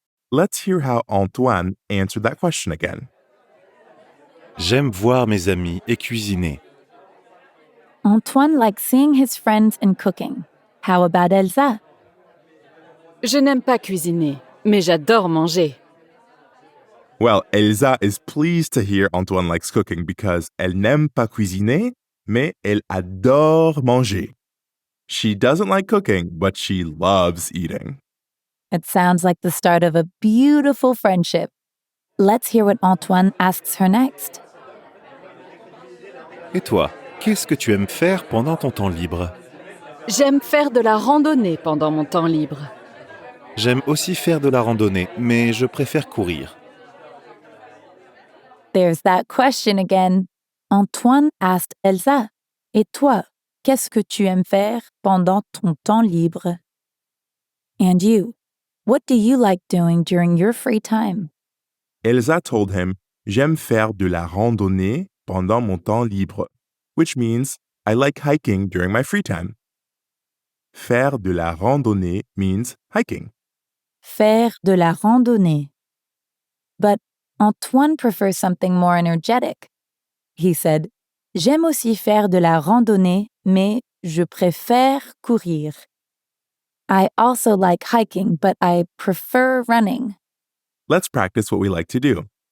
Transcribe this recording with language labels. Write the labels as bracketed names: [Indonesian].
[English] Let's hear how Antoine answered that question again. [French] J'aime voir mes amis et cuisiner. [English] Antoine likes seeing his friends and cooking. How about Elsa? [French] Je n'aime pas cuisiner, mais j'adore manger. [English] Well, Elsa is pleased to hear Antoine likes cooking because [French] elle n'aime pas cuisiner, mais elle adore manger. [English] She doesn't like cooking, but she loves eating. It sounds like the start of a beautiful friendship. Let's hear what Antoine asks her next. [French] Et toi, qu'est-ce que tu aimes faire pendant ton temps libre? J'aime faire de la randonnée pendant mon temps libre. J'aime aussi faire de la randonnée, mais je préfère courir. [English] There's that question again. Antoine asked Elsa, [French] Et toi, qu'est-ce que tu aimes faire pendant ton temps libre? [English] And you, what do you like doing during your free time? Elsa told him, [French] J'aime faire de la randonnée pendant mon temps libre, [English] which means I like hiking during my free time. [French] Faire de la randonnée [English] means hiking. [French] Faire de la randonnée. [English] But Antoine prefers something more energetic. He said, [French] J'aime aussi faire de la randonnée, mais je préfère courir. [English] I also like hiking, but I prefer running. Let's practice what we like to do.